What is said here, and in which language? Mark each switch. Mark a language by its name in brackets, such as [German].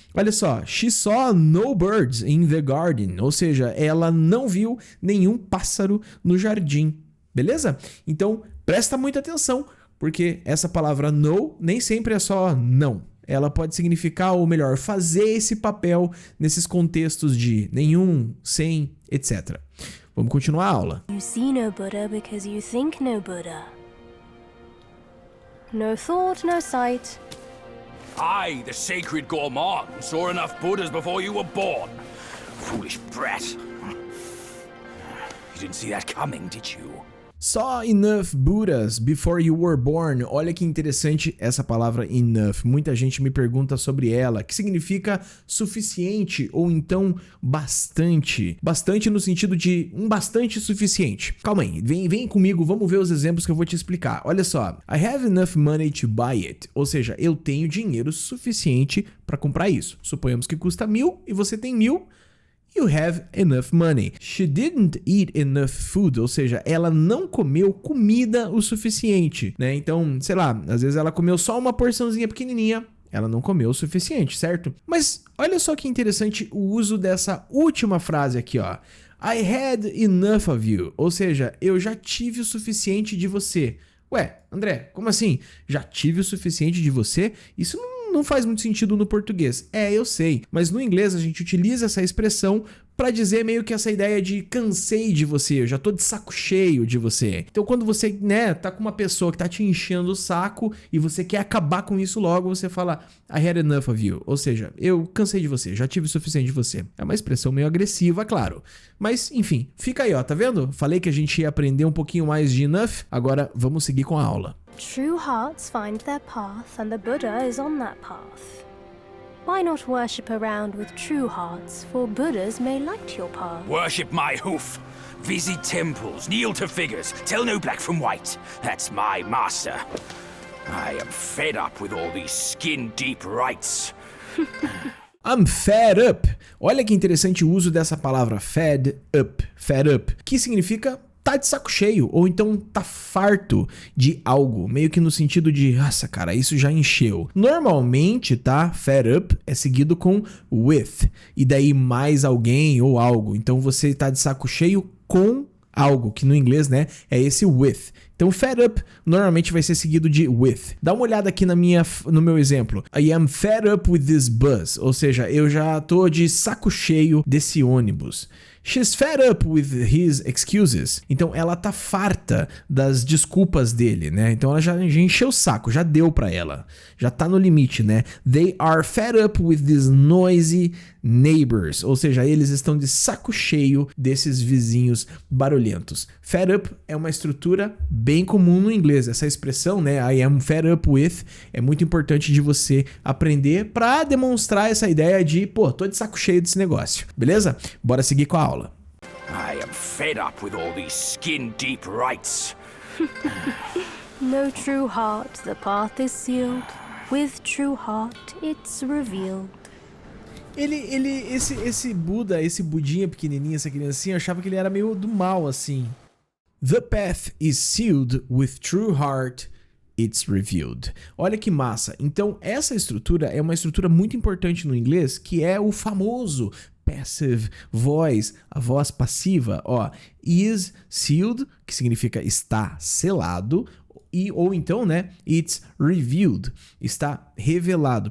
[Portuguese] Olha só, [English] she saw no birds in the garden, [Portuguese] ou seja, ela não viu nenhum pássaro no jardim. Beleza? Então, presta muita atenção, porque essa palavra no nem sempre é só não. Ela pode significar, ou melhor, fazer esse papel nesses contextos de nenhum, sem, etc. Vamos continuar a aula. [English] You see no Buddha because you think no Buddha. No thought, no sight. I, the sacred gourmand, saw enough Buddhas before you were born. Foolish brat. You didn't see that coming, did you? Saw enough Buddhas before you were born. [Portuguese] Olha que interessante essa palavra enough. Muita gente me pergunta sobre ela, que significa suficiente ou então bastante. Bastante no sentido de um bastante suficiente. Calma aí, vem comigo, vamos ver os exemplos que eu vou te explicar. Olha só, [English] I have enough money to buy it. [Portuguese] Ou seja, eu tenho dinheiro suficiente para comprar isso. Suponhamos que custa 1.000 e você tem 1.000. [English] You have enough money. She didn't eat enough food, [Portuguese] ou seja, ela não comeu comida o suficiente, né? Então, sei lá, às vezes ela comeu só uma porçãozinha pequenininha, ela não comeu o suficiente, certo? Mas olha só que interessante o uso dessa última frase aqui, ó. [English] I had enough of you, [Portuguese] ou seja, eu já tive o suficiente de você. Ué, André, como assim? Já tive o suficiente de você? Isso não faz muito sentido no português. É, eu sei, mas no inglês a gente utiliza essa expressão para dizer meio que essa ideia de cansei de você, eu já tô de saco cheio de você. Então quando você, né, tá com uma pessoa que tá te enchendo o saco e você quer acabar com isso logo, você fala [English] I had enough of you, [Portuguese] ou seja, eu cansei de você, já tive o suficiente de você. É uma expressão meio agressiva, claro. Mas, enfim, fica aí, ó, tá vendo? Falei que a gente ia aprender um pouquinho mais de enough, agora vamos seguir com a aula. [English] True hearts find their path, and the Buddha is on that path. Why not worship around with true hearts, for Buddhas may light your path. Worship my hoof. Visit temples, kneel to figures, tell no black from white. That's my master. I am fed up with all these skin-deep rites. I'm fed up. [Portuguese] Olha que interessante o uso dessa palavra fed up, que significa tá de saco cheio, ou então tá farto de algo, meio que no sentido de, nossa, cara, isso já encheu. Normalmente, tá, fed up é seguido com with, e daí mais alguém ou algo. Então você tá de saco cheio com algo, que no inglês, né, é esse with. Então, fed up normalmente vai ser seguido de with. Dá uma olhada aqui no meu exemplo. [English] I am fed up with this bus. [Portuguese] Ou seja, eu já tô de saco cheio desse ônibus. [English] She's fed up with his excuses. [Portuguese] Então, ela tá farta das desculpas dele, né? Então, ela já encheu o saco, já deu pra ela. Já tá no limite, né? [English] They are fed up with these noisy neighbors. [Portuguese] Ou seja, eles estão de saco cheio desses vizinhos barulhentos. Fed up é uma estrutura bem comum no inglês. Essa expressão, né? [English] I am fed up with, [Portuguese] é muito importante de você aprender pra demonstrar essa ideia de, pô, tô de saco cheio desse negócio. Beleza? Bora seguir com a aula. [English] I am fed up with all these skin-deep rites. No true heart, the path is sealed. With true heart, it's revealed. [Portuguese] Esse Buda, esse budinha pequenininho, essa criancinha, eu achava que ele era meio do mal, assim. [English] The path is sealed with true heart, it's revealed. [Portuguese] Olha que massa. Então, essa estrutura é uma estrutura muito importante no inglês, que é o famoso passive voice, a voz passiva, ó. Is sealed, que significa está selado, ou então, né, it's revealed, está revelado.